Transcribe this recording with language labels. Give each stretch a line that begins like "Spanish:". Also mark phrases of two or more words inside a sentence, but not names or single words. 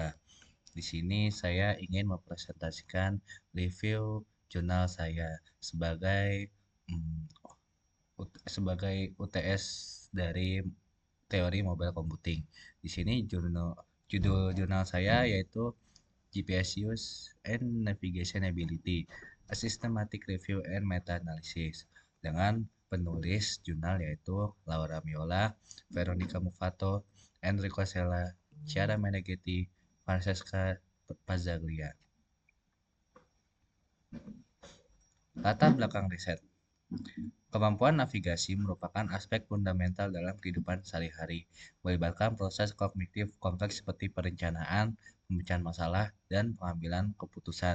Indonesian: Di sini saya ingin mempresentasikan review jurnal saya sebagai mm, UTS dari teori
English: mobile computing.
Indonesian: Di sini judul jurnal saya yaitu GPS Use and Navigation Ability, a Systematic Review and Meta-Analysis, dengan penulis jurnal yaitu Laura Miola, Veronica Mufato, Enrico Sella, Chiara Meneghetti, Francesca Pazzaglia. Latar belakang riset. Kemampuan navigasi merupakan aspek fundamental dalam kehidupan sehari-hari, melibatkan proses kognitif kompleks seperti perencanaan, pemecahan masalah, dan pengambilan keputusan.